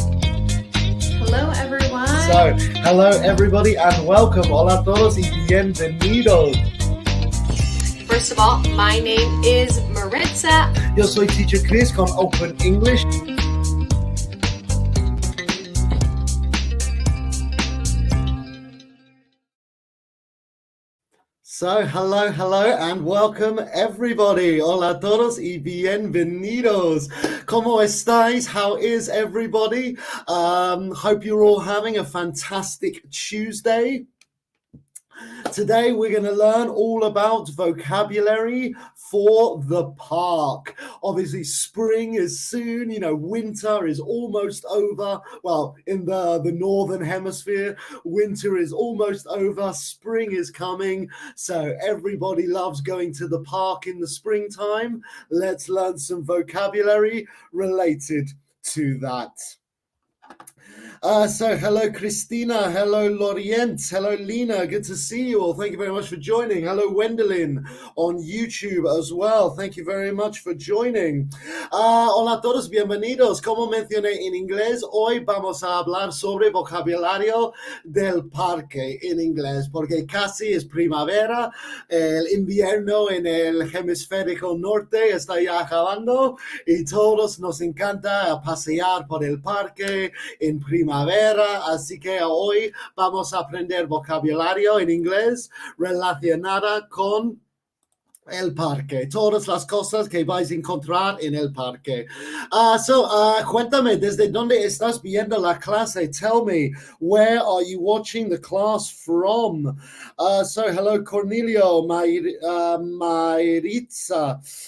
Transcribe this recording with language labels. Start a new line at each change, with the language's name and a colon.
English: So, hello everybody and welcome.
Spanish: Hola a todos y bienvenidos.
English: First of all, my name is Maritza.
Spanish: Yo soy Teacher Chris con Open English.
English: So, hello, and welcome everybody.
Spanish: Hola a todos y bienvenidos. ¿Cómo estáis?
English: How is everybody? Hope you're all having a fantastic Tuesday. Today we're going to learn all about vocabulary for the park. Obviously spring is soon, winter is almost over. Well, in the northern hemisphere, winter is almost over, spring is coming. So everybody loves going to the park in the springtime. Let's learn some vocabulary related to that. So hello Christina, hello Lorient, hello Lena, good to see you all. Thank you very much for joining. Hello Wendelin on YouTube as well. Thank you very much for joining.
Spanish: Hola a todos, bienvenidos. Como mencioné en inglés, hoy vamos a hablar sobre vocabulario del parque en inglés, porque casi es primavera, el invierno en el hemisferio norte está ya acabando y todos nos encanta pasear por el parque en primavera, así que hoy vamos a aprender vocabulario en inglés relacionada con el parque, todas las cosas que vais a encontrar en el parque. Cuéntame, ¿desde dónde estás viendo la clase?
English: Tell me, where are you watching the class from? Hello Cornelio, Maritza.